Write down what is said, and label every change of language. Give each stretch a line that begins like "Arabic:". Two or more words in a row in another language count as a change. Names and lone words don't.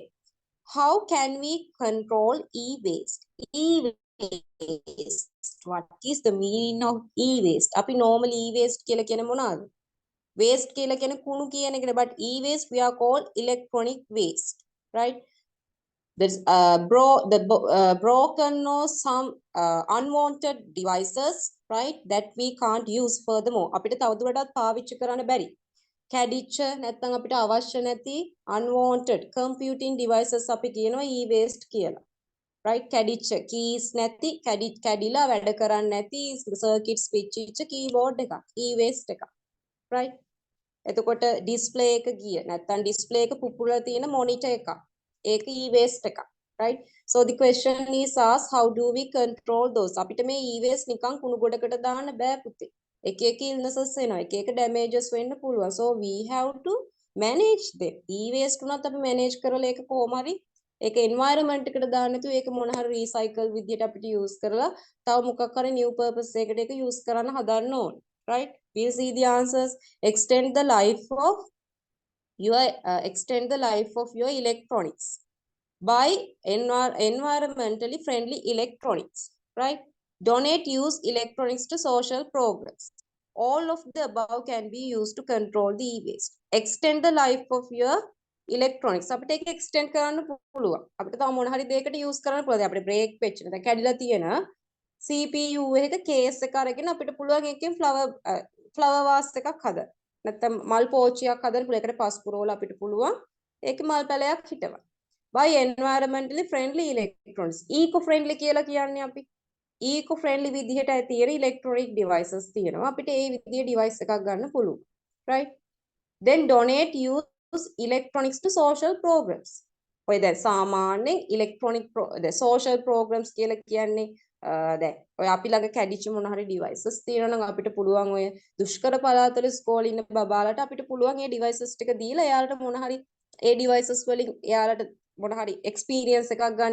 English: How can we control e-waste? E-waste. What is the meaning of e-waste?
Sinhala: අපි normal e-waste කියලා කියන මොනවාද? Waste කියලා කියන කුණු කියන එකනේ,
English: but e-waste we are called electronic waste, right? There's broken or some unwanted devices, right? That we can't use furthermore.
Sinhala: අපිට තවදුරටත් පාවිච්චි කරන්න බැරි. කැඩිච්ච නැත්නම් අපිට අවශ්‍ය නැති
English: unwanted computing devices
Sinhala: අපි කියනවා e-waste කියලා. right? කැඩිච්ච keys නැති කැඩිලා වැඩ කරන්නේ නැති
English: circuit switch
Sinhala: ඉච්ච keyboard එකක් e-waste එකක්. right? එතකොට display එක ගිය නැත්නම් display එක පුපුරලා තියෙන monitor එකක්. ඒක e-waste එකක්. right?
English: So the question is asked, how do we control those?
Sinhala: අපිට මේ e-waste නිකන් කුණු ගොඩකට දාන්න බෑ පුතේ. එක එක illnesses වෙනවා, එක එක damages වෙන්න පුළුවන්.
English: So we have to manage them.
Sinhala: e-waste උනත් අපි manage කරලා ඒක කොහොම හරි ඒක environment එකට දාන්න නැතුව ඒක මොන හරි recycle විදියට අපිට use කරලා තව මොකක් හරි
English: new purpose
Sinhala: එකකට ඒක use කරන්න හදන්න ඕනේ. right?
English: We'll see the answers. Extend the life of your electronics by environmentally friendly electronics, right? Donate use electronics to social programs. All of the above can be used to control the e-waste. Extend the life of your electronics.
Sinhala: අපිට ඒක extend කරන්න පුළුවන්. අපිට තව මොන හරි දෙයකට use කරන්න පුළුවන්. අපිට
English: brake patch
Sinhala: එක දැන් කැඩිලා තියෙන CPU එක case එක අරගෙන අපිට පුළුවන් එකකින්
English: flower vase
Sinhala: එකක් හදන්න. නැත්නම් මල් පෝච්චියක් හදන්න පුළුවන්. ඒකට පස්පුරෝල අපිට පුළුවන් ඒකේ මල් පැලයක් හිටවන්න.
English: by environmentally friendly electronics. Eco friendly
Sinhala: කියලා කියන්නේ අපි
English: eco friendly
Sinhala: විදිහට තියෙන
English: electronic devices
Sinhala: තියෙනවා. අපිට ඒ විදිහේ device එකක් ගන්න පුළුවන්. right?
English: Then donate use electronics to social programs.
Sinhala: ඔය දැන් සාමාන්‍යයෙන්
English: electronic social programs
Sinhala: කියලා කියන්නේ දැන් ඔය අපි ළඟ කැඩිච්ච මොන හරි devices තියෙනවා නම් අපිට පුළුවන් ඔය දුෂ්කර පළාතවල ස්කෝලේ ඉන්න බබාලට අපිට පුළුවන් ඒ devices ටික දීලා එයාලට මොන හරි ඒ devices වලින් එයාලට මොන හරි experience එකක් ගන්න.